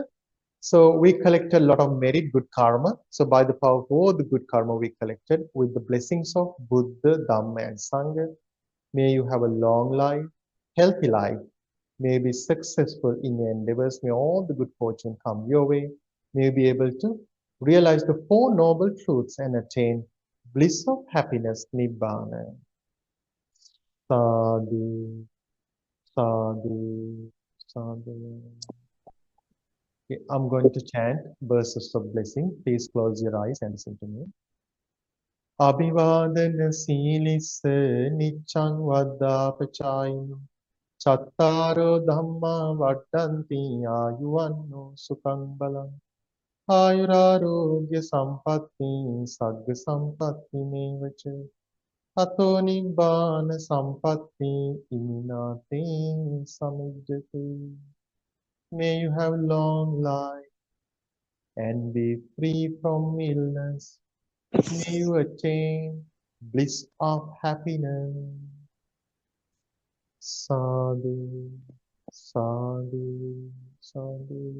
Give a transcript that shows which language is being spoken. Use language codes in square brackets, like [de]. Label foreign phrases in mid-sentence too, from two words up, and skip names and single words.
[en] So we collected a lot of merit, good karma. So by the power of all the good karma we collected, with the blessings of Buddha, Dhamma, and Sangha, may you have a long life, healthy life. May you be successful in your endeavors. May all the good fortune come your way. May you be able to realize the 4 noble truths and attain bliss of happiness, Nibbana. [pi] Sadhu, sadhu, sadhu. [en] Okay, I'm going to chant verses of blessing. Please close your eyes and listen to me. [pi] Abhivadana silissa niccang vaddapachayino Chattaro dhamma vaddanti ayuvanno sukhang balam Ayurarogya sampatti sagga sampatti mevacha Ato nibbana sampatti iminate samujjate. [en] May you have long life and be free from illness. May you attain bliss of happiness. [pi] Sadhu, sadhu, sadhu.